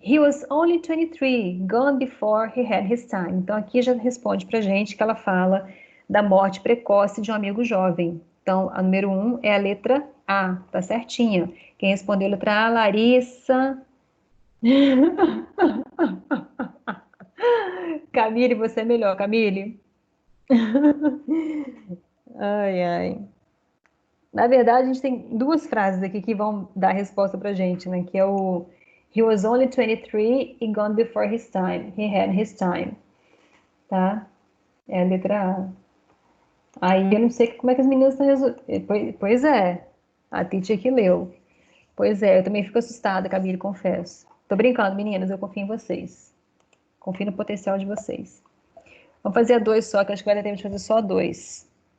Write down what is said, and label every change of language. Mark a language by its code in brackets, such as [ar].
[en] He was only 23, gone before he had his time. [pt] Então, aqui já responde pra gente que ela fala da morte precoce de um amigo jovem. Então, a número 1 é a letra A, tá certinha. Quem respondeu a letra A, Larissa. Camille, você é melhor, Camille. Ai, ai. Na verdade, a gente tem duas frases aqui que vão dar a resposta pra gente, né? Que é o [en] He was only 23 and gone before his time. He had his time. [pt] Tá? É a letra A. Aí eu não sei como é que as meninas estão resolvendo. Pois é, a Titi que leu. Pois é, eu também fico assustada, Camille, confesso. Tô brincando, meninas, eu confio em vocês. Confio no potencial de vocês. Vamos fazer a 2 só, que acho que vai dar tempo de fazer só 2.